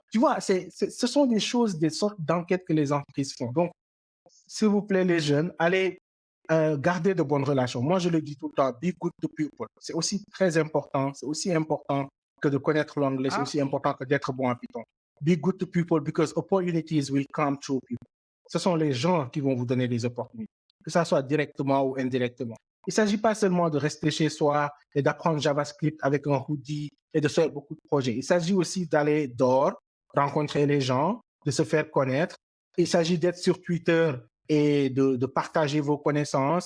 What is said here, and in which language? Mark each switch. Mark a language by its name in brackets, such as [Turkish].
[French] Tu vois, ce sont des choses, des sortes d'enquêtes que les entreprises font. Donc, s'il vous plaît, les jeunes, allez garder de bonnes relations. Moi, je le dis tout le temps, [English] be good to people. [French] C'est aussi très important. C'est aussi important que de connaître l'anglais. C'est aussi important que d'être bon en Python. [English] Be good to people because opportunities will come through people. [French] Ce sont les gens qui vont vous donner des opportunités, que ça soit directement ou indirectement. Il ne s'agit pas seulement de rester chez soi et d'apprendre JavaScript avec un hoodie et de faire beaucoup de projets. Il s'agit aussi d'aller dehors, rencontrer les gens, de se faire connaître. Il s'agit d'être sur Twitter et de partager vos connaissances.